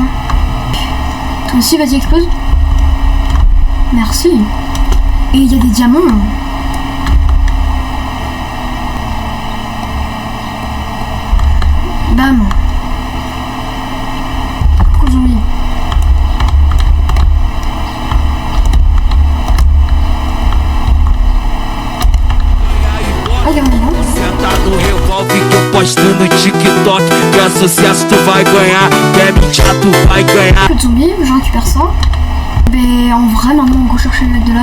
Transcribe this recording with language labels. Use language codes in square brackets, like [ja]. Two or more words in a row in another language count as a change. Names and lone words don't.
[fr] Toi aussi, vas-y, explose. Merci. Et il y a des diamants. Bam. Coucou zombie. [pt] Senta no revólver que eu posto no TikTok. Quer sucesso, tu vai ganhar. Quer mentir, tu vai ganhar. [fr] Peu de zombies, je récupère ça. Mais en vrai, maintenant, on va chercher le lac de lave.